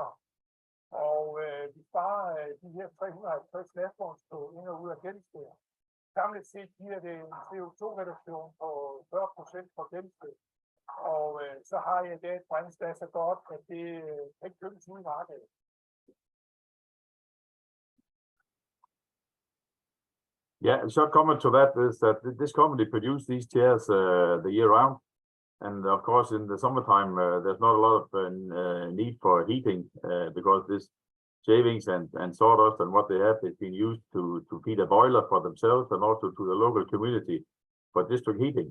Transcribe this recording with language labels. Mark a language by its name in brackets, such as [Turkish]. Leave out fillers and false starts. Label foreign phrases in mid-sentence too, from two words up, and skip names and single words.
[Danish] Og vi sparer de her 350 lastvognstog ind og ud af gennemsnit. Samlet set giver det en CO2-reduktion på 40% for gennemsnit. Og så har jeg det et brændstof så godt, at det ikke købes ude i markedet. [English] Yeah, a short comment to that is that this company produces these chairs the year round. And of course, in the summertime, there's not a lot of need for heating because this shavings and sawdust and what they have is being used to feed a boiler for themselves and also to the local community for district heating.